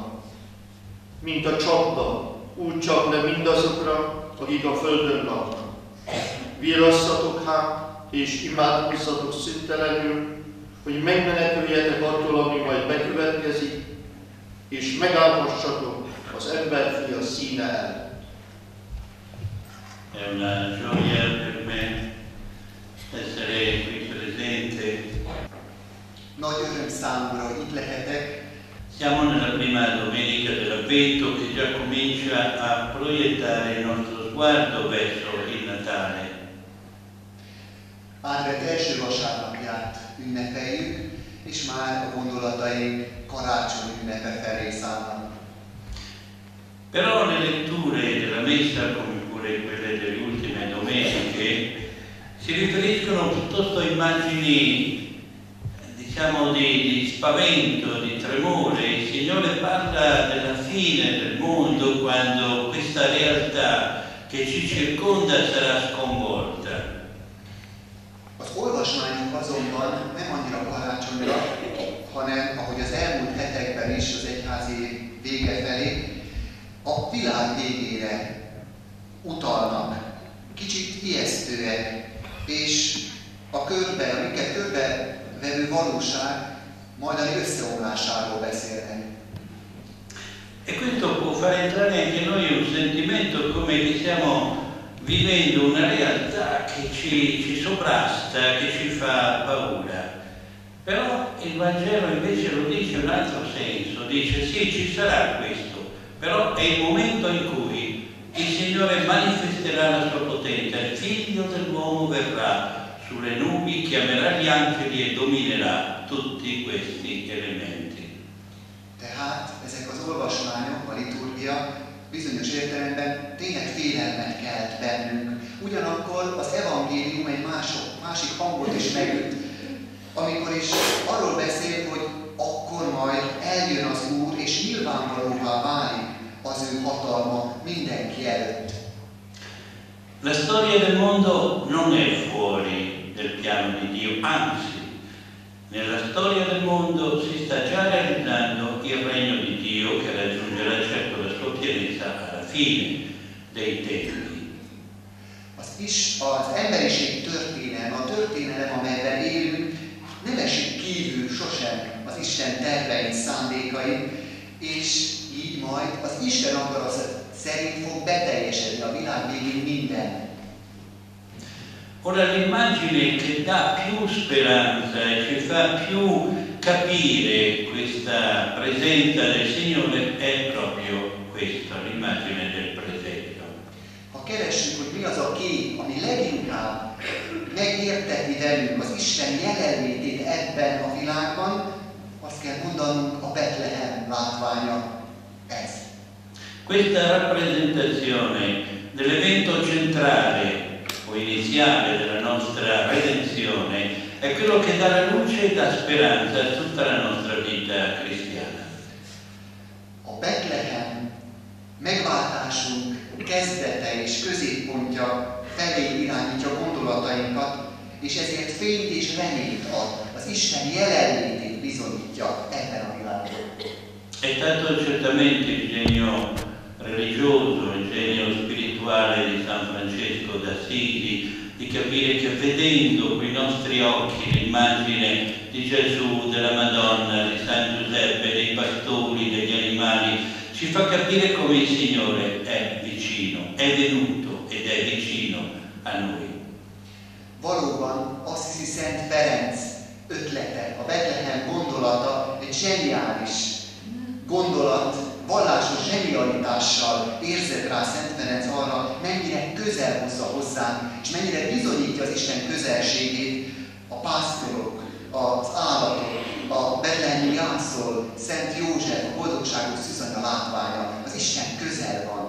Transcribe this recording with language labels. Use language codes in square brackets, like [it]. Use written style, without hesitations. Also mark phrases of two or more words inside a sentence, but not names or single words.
[hu] Mint a csapda, úgy csap le mindazokra, akik a földön laknak. Virrasszatok hát, és imádkozzatok szüntelenül, hogy megmeneküljetek attól, ami majd bekövetkezik, és megállhassatok az emberfia színe előtt. [it] È una gioia per me essere qui presente. [hu] Nagy öröm számomra, itt lehetek. [it] Siamo nella prima domenica dell'Avvento che già comincia a proiettare il nostro sguardo verso il Natale. [hu] Advent első vasárnapját ünnepeljük, és már a gondolataink karácsony ünnepe felé szállnak. [it] Però le letture della Messa, come pure quelle delle ultime domeniche, si riferiscono piuttosto a immagini, diciamo, di spavento, di tremore. Il Signore parla della fine del mondo quando questa realtà che ci circonda sarà sconvolta. [hu] Az olvasmányok azonban nem annyira karácsonyra, hanem, ahogy az elmúlt hetekben is az egyházi vége felé, a világ végére utalnak, kicsit ijesztőek, és a minket körbevevő valóság majdani összeomlásáról beszélnek. [it] E questo può far entrare anche noi un sentimento come che stiamo vivendo una realtà che ci sovrasta, che ci fa paura. Però il Vangelo invece lo dice in un altro senso, dice sì, ci sarà questo, però è il momento in cui il Signore manifesterà la sua potenza, il Figlio dell'uomo verrà sulle nubi, chiamerà gli angeli e dominerà tutti questi elementi. [hu] Tehát ezek az olvasmányok, a liturgia bizonyos értelemben tényleg félelmet kelt bennünk. Ugyanakkor az evangélium egy másik hangot is megüt, amikor is arról beszél, hogy akkor majd eljön az Úr, és nyilvánvalóvá válik az ő hatalma mindenki előtt. [it] La storia del mondo non è fuori del piano di Dio, anzi, nella storia del mondo si sta già realizzando il regno di Dio che raggiungerà certo la sua pienezza alla fine dei tempi. [hu] Az emberiség történelme, a történelem, amelyben élünk, nem esik kívül sosem az Isten tervein, szándékain, és így majd az Isten akarata szerint fog beteljesedni a világ végén minden. [it] Ora l'immagine che dà più speranza e ci fa più capire questa presenza del Signore è proprio questa, l'immagine del presepio. [hu] Ha keressük, hogy mi az a kép, ami leginkább megérteti velünk az Isten jelenlétét ebben a világban, azt kell mondanunk, a Betlehem látványa ez. [it] Questa rappresentazione dell'evento centrale o iniziale della nostra redenzione è quello che dà la luce e dà speranza a tutta la nostra vita cristiana. [hu] A Betlehem megváltásunk kezdete és középpontja felé irányítja gondolatainkat, és ezért fényt és reményt ad, az Isten jelenlétét bizonyítja ebben a világban. [it] È stato certamente il genio religioso, il genio spirituale di San Francesco d'Assisi, di capire che vedendo con i nostri occhi l'immagine di Gesù, della Madonna, di San Giuseppe, dei pastori, degli animali, ci fa capire come il Signore è vicino, è venuto ed è vicino a noi. [hu] Valóban Assisi Szent Ferenc ötlete, a Betlehem gondolata egy zseniális gondolat, vallásos zsenialitással érzett rá Szent Ferenc arra, mennyire közel hozza hozzánk, és mennyire bizonyítja az Isten közelségét a pásztorok, az állatok, a betlehemi jászol, Szent József, a boldogságos szűzanya látványa, az Isten közel van.